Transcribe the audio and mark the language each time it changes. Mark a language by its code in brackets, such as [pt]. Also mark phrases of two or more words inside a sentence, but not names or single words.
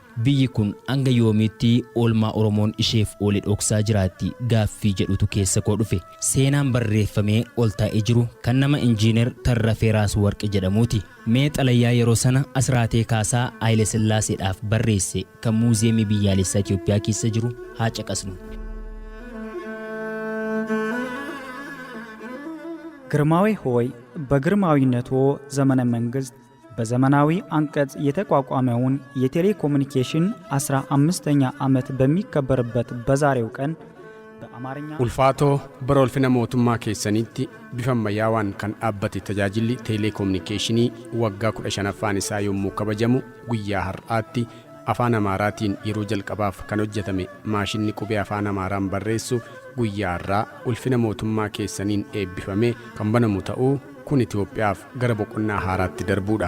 [om] Biyyi kun hanga yoomiitti oolmaa Oromoon isheef oole dhoksaa jiraatti gaaffii jedhutu keessa koo dhufe. Seenaan barreeffamee ol taa'ee jiru kan nama Injiinar Tarrafee Raasuu Warqee jedhamuuti. Mee xalayyaa yeroo sana Asraatee Kaasaa Haayile Sillaaseedhaaf barreesse kan muuziyeemii biyyaalessaa Itoophiyaa keessa jiru haa caqasnu. [am] ግርማዊ ሆይ በግርማዊነቶ ዘመነ መንግስት በዘመናዊ አንቀጽ የተቋቋመውን የቴሌኮሙኒኬሽን 15ኛ ዓመት በሚከበርበት በዛሬው ቀን በአማርኛ [om] ulfaatoo bara ulfina mootummaa keessanitti bifa ammayyaawaan kan dhaabbate tajaajilli teeleekoominikeeshinii waggaa 15ffaan isaa yommuu kabajamu guyyaa har'aatti afaan amaaraatiin yeroo jalqabaaf kan hojjetame maashinni qubee afaan amaaraan barreessu guyyaa har'aa ulfina mootummaa keessaniin eebbifamee kan banamu ta'uu kun Itoophiyaaf gara boqonnaa haaraatti darbuudha.